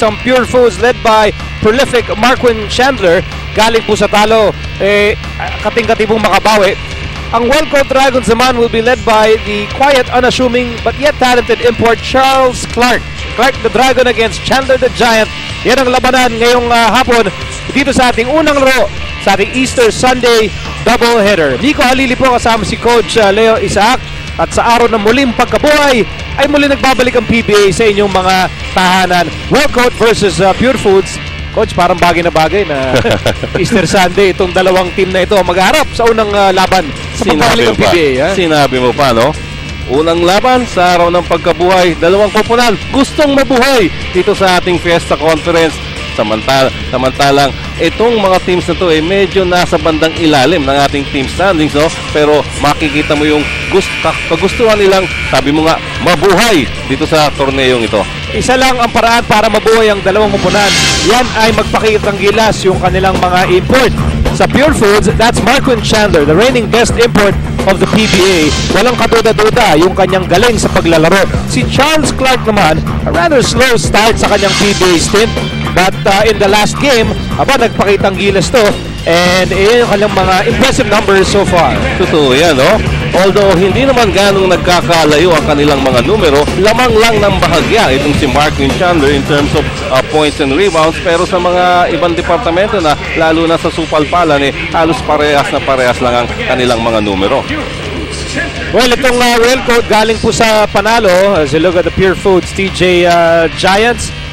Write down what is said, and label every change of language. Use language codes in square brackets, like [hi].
[en] Ang Purefoods led by prolific Marquin Chandler. [tl] Galing po sa talo, kating-katibong makabawi. [en] Ang Well-Coached Dragons naman will be led by the quiet, unassuming, but yet talented import Charles Clark. Clark the Dragon against Chandler the Giant. [tl] Yan ang labanan ngayong hapon dito sa ating unang laro sa ating Easter Sunday doubleheader. Nico Halili po kasama si Coach Leo Isaac. At sa araw ng muling pagkabuhay ay muli nagbabalik ang PBA sa inyong mga tahanan. [en] Well-Coached versus Purefoods. [tl] Coach, parang bagay na Easter Sunday itong dalawang team na ito magharap sa unang laban sa pagbabalik ng PBA. Sinabi mo pa, no? Unang laban sa araw ng pagkabuhay, dalawang koponan gustong mabuhay dito sa ating Fiesta Conference. Samantalang itong mga teams na to medyo nasa bandang ilalim ng ating team standings, no? Pero makikita mo yung kagustuhan nilang, sabi mo nga, mabuhay dito sa torneyong ito. Isa lang ang paraan para mabuhay ang dalawang koponan. Yan ay magpakitang gilas yung kanilang mga import. [en] Sa Purefoods, that's Marquin Chandler, the reigning best import of the PBA. [tl] Walang kaduda-duda yung kanyang galing sa paglalaro. Si Charles Clark naman, [en] a rather slow start [tl] sa kanyang PBA stint. [en] But in the last game, [tl] nagpakitang gilas to. [en] And yung kanyang mga impressive numbers so far. [tl] Totoo yan, no? Although hindi naman ganong nagkakalayo ang kanilang mga numero, lamang lang ng bahagya itong si Marquin Chandler [en] in terms of points and rebounds. [tl] Pero sa mga ibang departamento na, lalo na sa supalpalan, halos parehas lang ang kanilang mga numero. Well, itong Well-Coached galing po sa panalo. [en] As you look at the Purefoods TJ Giants.